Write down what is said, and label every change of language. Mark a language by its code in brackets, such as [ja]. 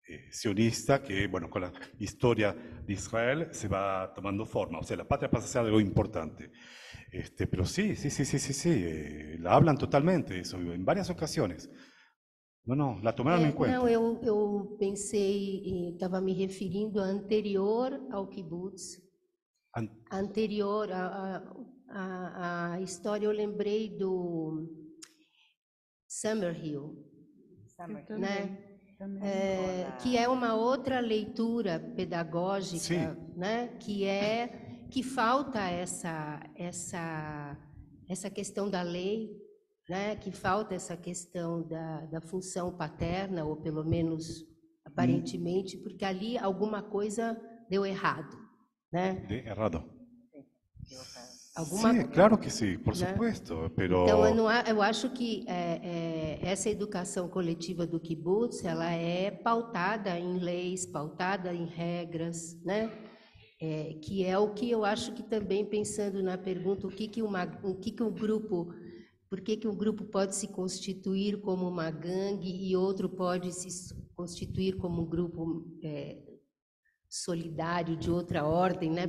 [es] sionista, que bueno, con la historia de Israel se va tomando forma. O sea, la patria pasa a ser algo importante. Pero sí, la hablan totalmente eso, en varias ocasiones. [pt] Não, la tomaram em conta. Não, eu pensei, estava me referindo a anterior ao kibutz, anterior à história, eu lembrei do Summerhill, né? Que é uma outra leitura pedagógica, né? Que falta essa questão da lei, né? Que falta essa questão da função paterna, ou pelo menos aparentemente, porque ali alguma coisa deu errado, né? De errado. Alguma... [es] Sí, claro que sí, por supuesto, pero... [pt] Então, eu acho que essa educação coletiva do kibutz, ela é pautada em leis, pautada em regras, né? Que é o que eu acho que também, pensando na pergunta, por que um grupo pode se constituir como uma gangue e outro pode se constituir como um grupo solidário de outra ordem, né?